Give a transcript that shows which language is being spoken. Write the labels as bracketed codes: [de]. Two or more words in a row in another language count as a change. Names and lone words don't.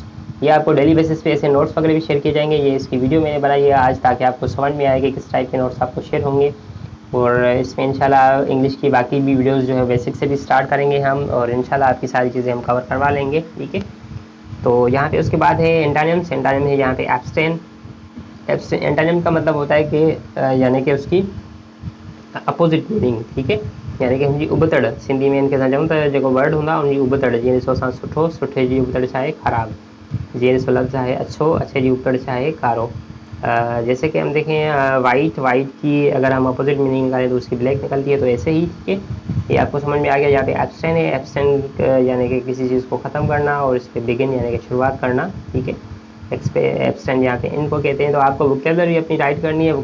[hi] ये आपको [en] daily basis [hi] पे ऐसे नोट्स वगैरह भी शेयर किए जाएंगे। ये इसकी वीडियो मैंने बनाई है आज ताकि आपको समझ में आए कि किस टाइप के नोट्स आपको शेयर होंगे, और इसमें इंशाल्लाह इंग्लिश की बाकी भी वीडियोस जो है बेसिक से भी स्टार्ट करेंगे हम, और इंशाल्लाह आपकी सारी चीज़ें हम कवर करवा लेंगे, ठीक है। तो यहाँ पे उसके बाद है एंटोनिम्स। एंटोनिम है यहाँ पे एब्स्टेन। एंटोनिम का मतलब होता है कि यानी कि उसकी अपोजिट मीनिंग, ठीक है। यानी कि हम जी उबतड़ सिंधी में इनके साथ जाऊँ तो [sd] जो वर्ड होंदा उन जी उबतड़, जीअं ॾिसो असां सुठो, सुठे जी उबतड़ छा आहे ख़राब, जीअं ॾिसो लफ्ज़ है अच्छो, अच्छे जी उबतड़ छा आहे कारो। जैसे कि हम देखें वाइट, वाइट की अगर हम अपोजिट मीनिंग निकालें तो उसकी ब्लैक निकलती है, तो ऐसे ही, ठीक है। ये आपको समझ में आ गया। यहाँ पे एब्स्टेन है। एब्स्टेन यानी कि किसी चीज़ को ख़त्म करना, और [en] is par begin [sd] यानी कि शुरुआत करना, ठीक है। एब्स्टेन यहाँ पे इनको कहते हैं। तो [en] aapko vocabulary apni write [sd] करनी है।